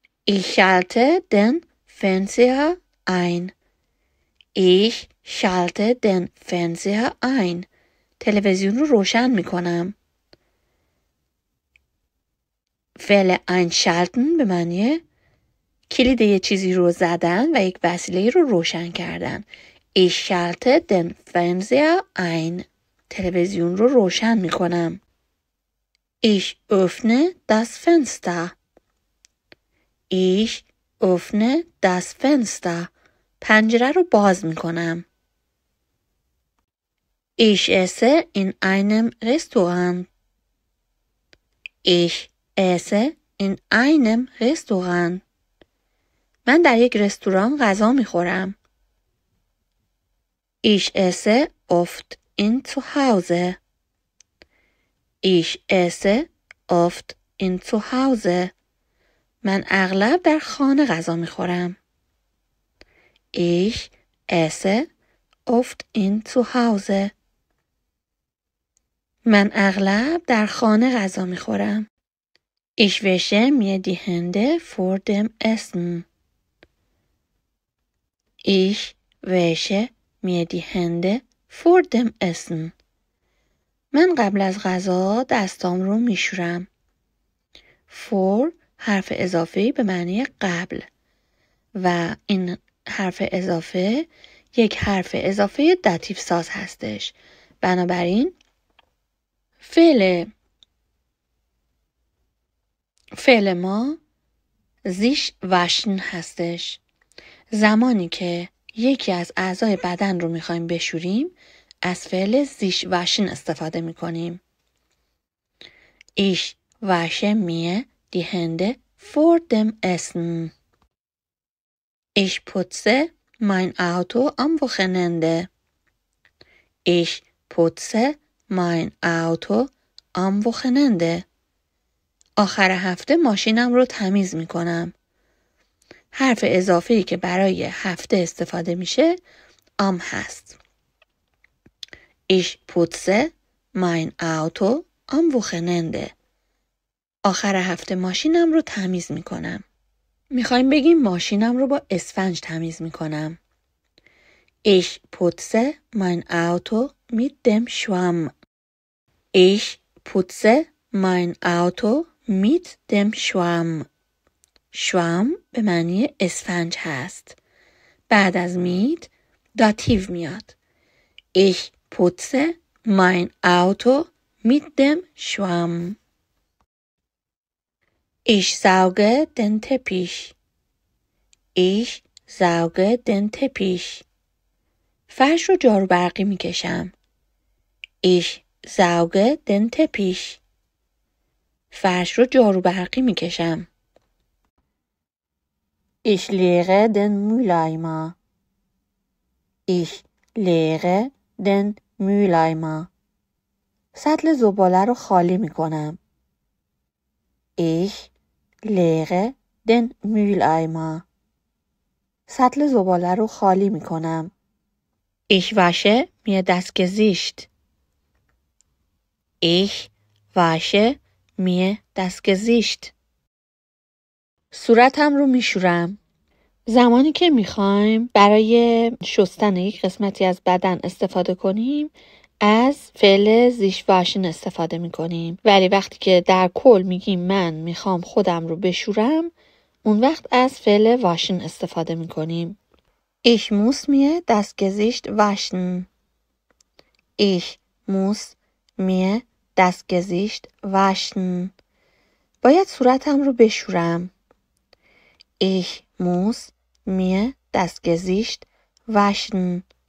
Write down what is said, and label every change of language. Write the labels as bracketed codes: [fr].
[de] Ich schalte den Fernseher ein. Ich schalte den Fernseher ein. [fa] تلویزیون رو روشن میکنم. فعل einschalten به معنی کلید یه چیزی رو زدن و یک وسیله رو روشن کردن. [de] Ich schalte den Fernseher ein. [fa] تلویزیون رو روشن میکنم. [de] Ich öffne das Fenster. Ich öffne das Fenster. [fa] پنجره رو باز میکنم. [de] Ich esse in einem Restaurant. Ich esse in einem Restaurant. [fa] من در یک رستوران غذا میخورم. [de] Ich esse oft in zu Hause. Ich esse oft in zu Hause. [fa] من اغلب در خانه غذا میخورم. [de] Ich esse oft in zu Hause. [fa] من اغلب در خانه غذا میخورم. [de] Ich wasche mir die Hände vor dem Essen. Ich wasche mir die Hände vor dem Essen. [fa] من قبل از غذا دستام رو میشورم. For حرف اضافه به معنی قبل و این حرف اضافه یک حرف اضافه داتیو ساز هستش. بنابراین فعل ما sich waschen هستش. زمانی که یکی از اعضای بدن رو میخوایم بشوریم از فعل sich waschen استفاده میکنیم. [de] Ich wasche mir die Hände vor dem Essen. Ich putze mein Auto am Wochenende. Ich putze mein Auto am Wochenende. [fa] آخر هفته ماشینم رو تمیز میکنم. حرف اضافه‌ای که برای هفته استفاده میشه am هست. [de] Ich putze mein Auto am Wochenende. [fa] آخر هفته ماشینم رو تمیز میکنم. میخوایم بگیم ماشینم رو با اسفنج تمیز میکنم. [de] Ich putze mein Auto mit dem Schwamm. Ich putze mein Auto mit dem Schwamm. [fa] Schwamm به معنی اسفنج هست. بعد از mit داتیو میاد. [de] Ich putze mein Auto mit dem Schwamm. Ich sauge den Teppich. Ich sauge den Teppich. [fa] فرش رو جارو برقی میکشم. [de] Ich sauge den Teppich. [fa] فرش رو جارو برقی میکشم. [de] Ich leere den Mülleimer. Ich leere den Mülleimer. [fa] سطل زباله رو خالی میکنم. [de] Ich leere den Mülleimer. [fa] سطل زباله رو خالی میکنم. [de] Ich wasche mir das Gesicht. Ich wasche mir das Gesicht. [fa] صورتم رو میشورم. زمانی که میخوایم برای شستن یک قسمتی از بدن استفاده کنیم از فعل sich waschen استفاده میکنیم. ولی وقتی که در کل میگیم من میخوام خودم رو بشورم اون وقت از فعل waschen استفاده میکنیم. [de] Ich muss mir das Gesicht waschen. Ich muss mir das Gesicht waschen. [fa] باید صورتم رو بشورم. [de] Ich muss mir das Gesicht waschen.